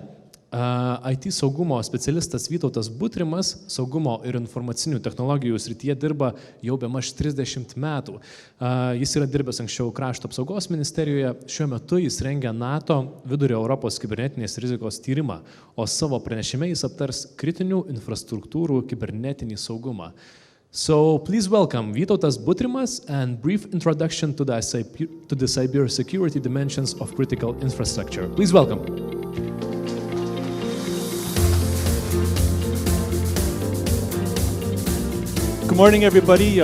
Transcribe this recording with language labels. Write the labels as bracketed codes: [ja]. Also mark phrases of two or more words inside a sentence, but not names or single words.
[lt] IT saugumo specialistas Vytautas Butrimas saugumo ir informacinių technologijų srityje dirba jau bemaž 30 metų. Jis yra dirbęs anksčiau Krašto apsaugos ministerijoje, šiuo metu jis rengia NATO Vidurio Europos kibernetinės rizikos tyrimą, o savo pranešime jis aptars kritinių infrastruktūrų kibernetinį saugumą. [en] So please welcome Vytautas Butrimas and brief introduction to the Cybersecurity Dimensions of Critical Infrastructure. Please welcome. Good morning, everybody.